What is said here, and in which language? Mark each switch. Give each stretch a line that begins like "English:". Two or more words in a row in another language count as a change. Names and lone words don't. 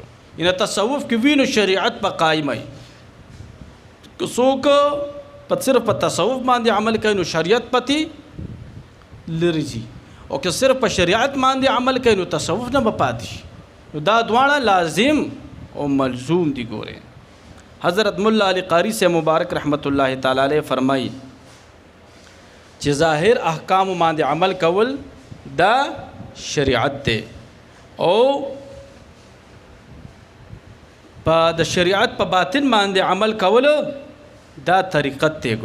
Pashto: ان تصوف کې وي نو شریعت به قائم وي. که څوک په صرف په تصوف باندې عمل کوي نو شریعت پتی لري ځي، او که صرف په شریعت باندې عمل کوي نو تصوف نه به پاتې شي. نو دا دواړه لازم او ملزوم دي. ګورئ حضرت مولا علی قاری سے مبارک رحمت الله تعالی علیہ فرمائی چې ظاهر احکام باندې عمل کول دا شریعت ته، او په د شریعت په باطن باندې عمل کول دا طریقت ته.